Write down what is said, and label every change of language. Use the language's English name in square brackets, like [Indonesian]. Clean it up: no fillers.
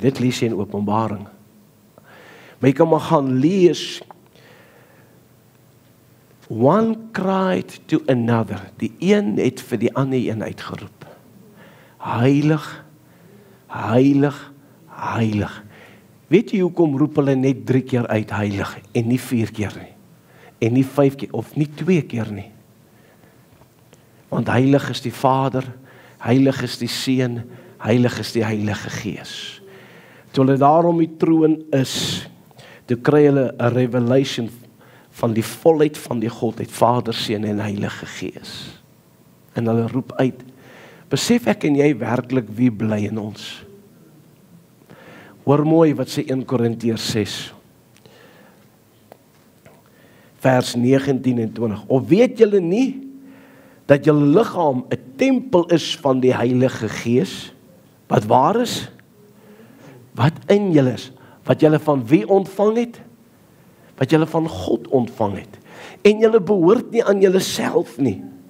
[Afrikaans] Dit lees jy in Openbaring. Maar jy kan maar gaan lees. [English] One cried to another. [Afrikaans] Die een het vir die ander een uitgeroep. Heilig, heilig, heilig. Weet jy hoekom roep hulle net 3 keer uit heilig en nie 4 keer nie? En nie 5 keer of nie 2 keer nie? Want heilig is die Vader, heilig is die Seun, heilig is die Heilige Gees. Toe hulle daar om die troon is, toe kry hulle 'n revelation van die volheid van die Godheid, Vader, Seun en Heilige Gees. En hulle roep uit, besef ek en jy werklik wie bly in ons? Hoor mooi wat sê 1 Korintiërs 6, vers 19 en 20. Of weet julle nie, dat julle liggaam 'n tempel is van die Heilige Gees, wat waar is? Wat in julle is? Wat julle van wie ontvang het? Wat julle van God ontvang het. En julle behoort nie aan julle self nie.